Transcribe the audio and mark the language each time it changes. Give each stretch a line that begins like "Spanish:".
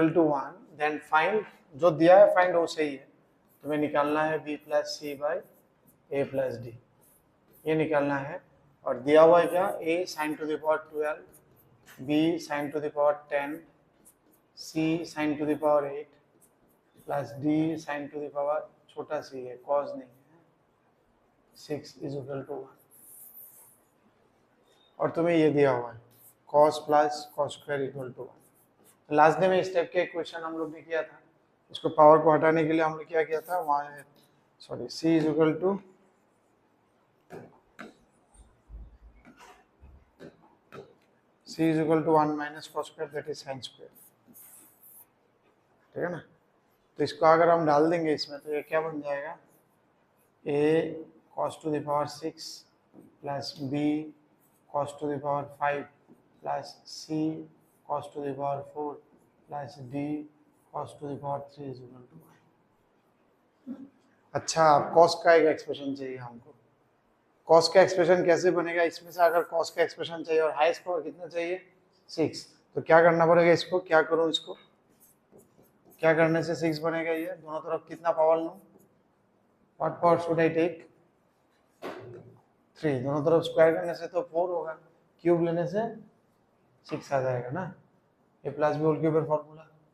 Hindi: 1,
English: then find,
Hindi: जो दिया है फाइंड वो सही है, तुम्हें निकालना है b plus C by A plus D, ये निकालना है, और दिया हुआ है क्या, a sin to the power 12, b sin to the power 10, c sin to the power 8 plus d sin to the power, छोटा सी है cos नहीं है, 6 is equal to 1, और तुम्हें ये दिया हुआ है cos plus cos square equal to 1। Last day में इस टाइप के क्वेश्चन हम लोग ने किया था, इसको पावर को हटाने के लिए हम लोग क्या किया था, वहाँ sorry c is equal to
English: c is equal to 1 minus cos square, that is sin square,
Hindi: ठीक है ना। तो इसको अगर हम डाल देंगे इसमें, तो ये क्या बन जाएगा, a cos to the power 6 plus b cos to the power 5 plus c cos to the power 4 plus d cos to the power 3 is equal to 1। अच्छा, cos का एक एक्सप्रेशन चाहिए हमको, cos का एक्सप्रेशन कैसे बनेगा, इसमें से अगर cos का एक्सप्रेशन चाहिए और हाईएस्ट पावर कितना चाहिए 6, तो क्या करना पड़ेगा, इसको क्या करूं, इसको क्या करने से 6 बनेगा, ये दोनों तरफ कितना पावर लूं,
English: what power should I take,
Hindi: 3, दोनों तरफ स्क्वायर करने से तो 4 होगा, क्यूब लेने से 6 आ जाएगा ना, ए plus B whole cube formula,